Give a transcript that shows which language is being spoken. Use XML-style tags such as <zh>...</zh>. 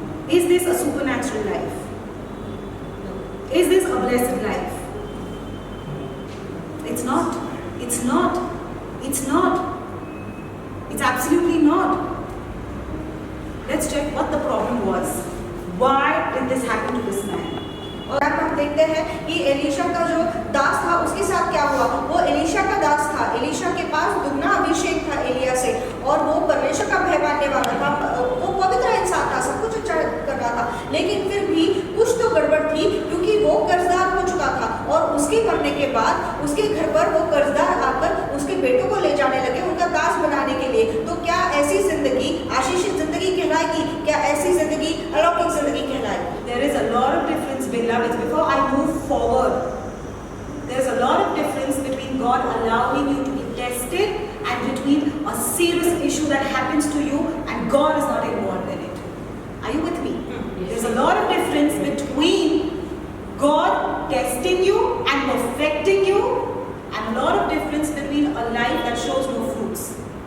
<en>Is this a supernatural life? Is this a blessed life? It's not. It's not. It's not. It's absolutely not. Let's check what the problem was. Why did this happen to this man?</en> <hi>और अब हम देखते हैं कि Elisha का जो दास था उसके साथ क्या हुआ. वो एलीशा का दास था. एलीशा के पास दुगना अभिषेक था एलिया से, और वो परमेश्वर का भय मानने वाला था. वो पवित्र इंसान था, सब कुछ अच्छा कर रहा था, लेकिन फिर भी कुछ तो गड़बड़ थी, क्योंकि वो कर्जदार हो चुका था. और उसके मरने के बाद उसके घर पर वो कर्जदार आकर उसके बेटों को ले जाने लगे उनका दास बनाने के लिए. तो क्या ऐसी जिंदगी आशीषित जिंदगी कहलाएगी? क्या ऐसी जिंदगी अलौकिक जिंदगी कहलाएगी?</hi> <en>There is a lot of difference, beloveds. Before I move forward, there is a lot of difference between God allowing you to be tested and between a serious issue that happens to you and God is not involved in it. Are you with me? There's a lot of difference between God testing you and perfecting you, and a lot of difference between a life that shows no fruits.</en>